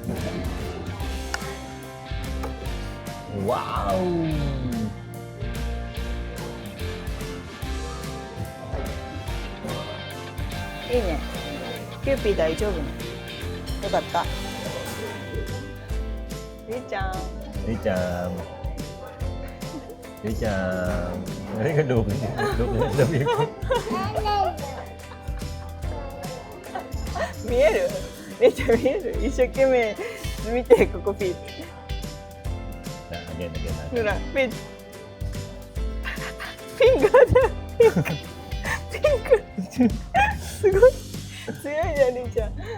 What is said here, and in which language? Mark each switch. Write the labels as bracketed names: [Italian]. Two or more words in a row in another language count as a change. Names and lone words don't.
[Japanese] Wow! いいねキューピー大丈夫ねよかったりーちゃん Riri-chan. Riri-chan. [Filipino] Nari ka dog. Dog na sabi ko. [Japanese] 見えるりーちゃん見える一生懸命見てここピー [English] Again, again. [Japanese] ほらピンピンクだピンクピンクすごい強いじゃんりーちゃん